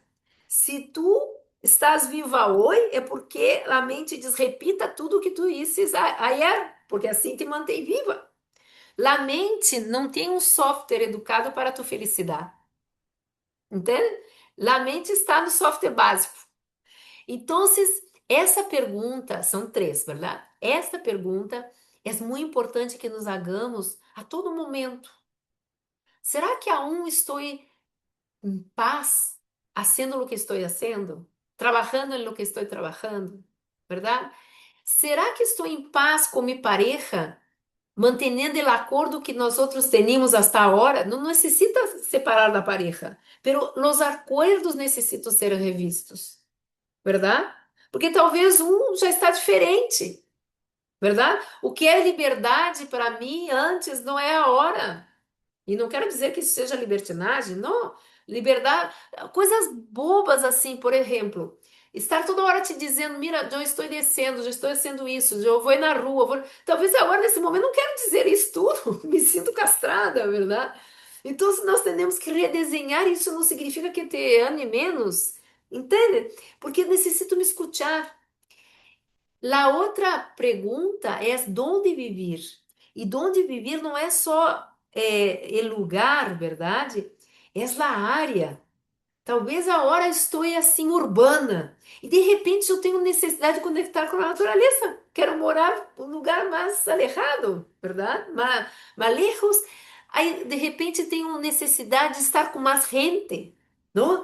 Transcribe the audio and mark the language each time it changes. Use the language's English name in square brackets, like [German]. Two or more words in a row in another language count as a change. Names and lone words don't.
[Portuguese] Se tu estás viva hoje, é porque a mente diz, repita tudo o que tu disse ayer, porque assim te mantém viva. A mente não tem um software educado para a tua felicidade. Entende? A mente está no software básico. Então, essa pergunta, são três, verdade? Esta pergunta é muito importante que nos hagamos a todo momento. Será que aún estou em paz, fazendo o que estou fazendo? [Spanish] trabajando en lo que estoy trabajando, ¿verdad? ¿Será que estoy en paz con mi pareja, manteniendo el acuerdo que nosotros tenemos hasta ahora? No necesita separar la pareja, pero los acuerdos necesitan ser revistos, ¿verdad? [Portuguese] Porque talvez já está diferente, ¿verdad? O que é liberdade para mim antes não é a hora. E não quero dizer que isso seja libertinagem, não. Liberdade, coisas bobas assim, por exemplo, estar toda hora te dizendo, mira, já estou descendo, já estou descendo isso, já vou ir na rua. Talvez agora, nesse momento, não quero dizer isso tudo, me sinto castrada, verdade? Então, se nós temos que redesenhar, isso não significa que te ame menos, entende? Porque necessito me escuchar. [Spanish] La otra pregunta es dónde vivir. Y dónde vivir no es só el lugar, verdade? Es la área. [Portuguese] Talvez agora estou assim urbana e de repente eu tenho necessidade de conectar com a natureza. Quero morar em um lugar mais alejado, verdade? Mais lejos. Aí de repente tenho necessidade de estar com mais gente, não?